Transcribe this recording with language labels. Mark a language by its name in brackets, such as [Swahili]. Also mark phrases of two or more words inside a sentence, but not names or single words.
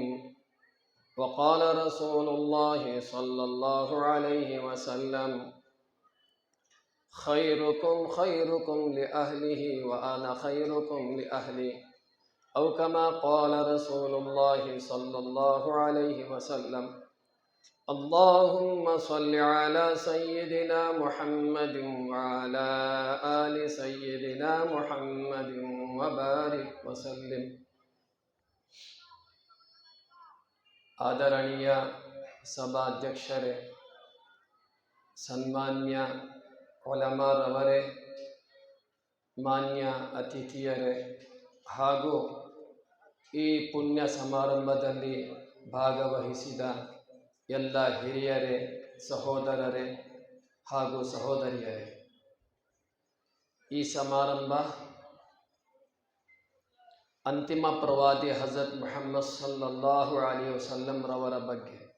[Arabic] وقال رسول الله صلى الله عليه وسلم خيركم خيركم لأهله وأنا خيركم لأهلي أو كما قال رسول الله صلى الله عليه وسلم. اللهم صل على سيدنا محمد وعلى آل سيدنا محمد وبارك وسلم. [Kannada] ಆದರಣೀಯ ಸಭಾಧ್ಯಕ್ಷರೇ, ಸನ್ಮಾನ್ಯ ಉಲಮಾರವರೇ, ಮಾನ್ಯ ಅತಿಥಿಯರೇ ಹಾಗೂ ಈ ಪುಣ್ಯ ಸಮಾರಂಭದಲ್ಲಿ ಭಾಗವಹಿಸಿದ ಎಲ್ಲ ಹಿರಿಯರೇ, ಸಹೋದರರೇ ಹಾಗೂ ಸಹೋದರಿಯರೇ, ಈ ಸಮಾರಂಭ ಅಂತಿಮ ಪ್ರವಾದಿ ಹಜರತ್ ಮುಹಮ್ಮದ್ [Arabic] صلى الله عليه وسلم [Kannada] ರವರ ಬಗ್ಗೆ,